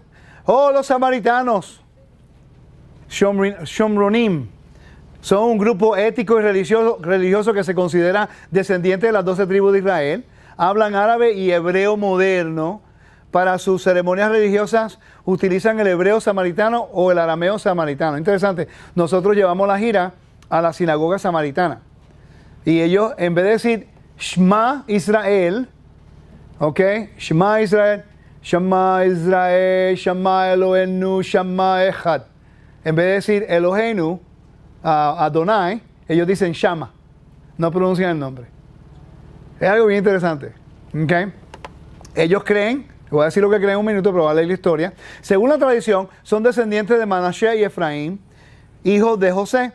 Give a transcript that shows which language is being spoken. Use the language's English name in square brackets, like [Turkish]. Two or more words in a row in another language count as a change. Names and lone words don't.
[Spanish] Oh, los samaritanos, Shomronim, son un grupo ético y religioso que se considera descendiente de las 12 tribus de Israel. Hablan árabe y hebreo moderno. Para sus ceremonias religiosas utilizan el hebreo samaritano o el arameo samaritano. Interesante. Nosotros llevamos la gira a la sinagoga samaritana. Y ellos, en vez de decir [Hebrew] שמע ישראל, [Spanish] ¿ok? [Hebrew] שמע ישראל שמע ישראל שמע אלוהינו שמע אחד. [Spanish] En vez de decir [Hebrew] אלוהינו אדוני, [Spanish] ellos dicen Shama. No pronuncian el nombre. Es algo bien interesante. ¿Ok? Ellos creen, voy a decir lo que creen en un minuto, pero voy a leer la historia. Según la tradición, son descendientes de Manashe y Efraín, hijos de José.